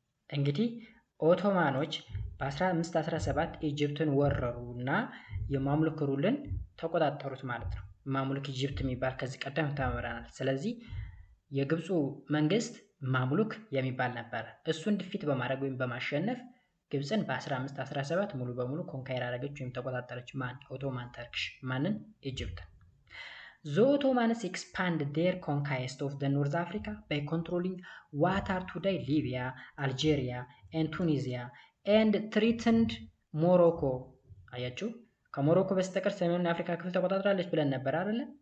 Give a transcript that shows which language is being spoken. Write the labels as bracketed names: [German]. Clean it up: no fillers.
[Amharic] እንግዲህ ኦቶማኖች በ1517 ኢጅፕትን ወረሩ እና የማምሉክ ሩልን ተቆጣጠሩት ማለት ነው። ማምሉክ ኢጅፕት የሚባል ከዚህ ቀደም ተምረናል። ስለዚህ የግብፁ መንግስት ማምሉክ የሚባል ነበር። እሱን ድፊት በማድረግ ወይም በማሸነፍ ግብፅን በ1517 ሙሉ በሙሉ ኮንካይር አደረገች ወይም ተቆጣጠረች። ማን? ኦቶማን ተርክሽ። ማንን? [English] ኢጅፕትን። The Ottomans expanded their conquest of the North Africa by controlling what are today Libya, Algeria, and Tunisia, and threatened Morocco. [Amharic] አያችሁ፣ ከሞሮኮ በስተቀር ሰሜኑን የአፍሪካ ክፍል ተቆጣጥራለች ብለን ነበር አይደለ?